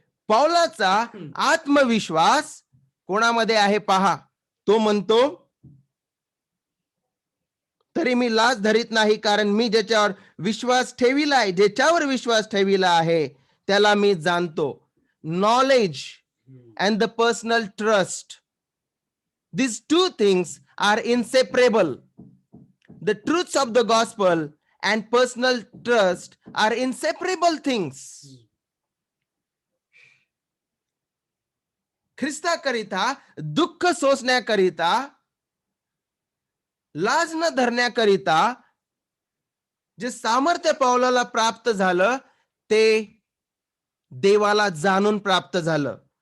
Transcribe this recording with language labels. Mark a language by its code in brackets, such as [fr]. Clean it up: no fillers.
[mr] पौलाचा आत्मविश्वास कोणामध्ये आहे पहा. तो म्हणतो, तरी मी लाज धरीत नाही, कारण मी ज्याच्यावर विश्वास ठेविला आहे, ज्याच्यावर विश्वास ठेविला आहे त्याला मी जाणतो. [en] Knowledge and the personal trust, these two things are inseparable. The truths of the gospel and personal trust are inseparable things. [mr] ख्रिस्ताकरिता दुःख सोसण्याकरिता, लाज न धरण्याकरिता जे सामर्थ्य पौलाला प्राप्त झालं ते देवाला जाणून प्राप्त झालं.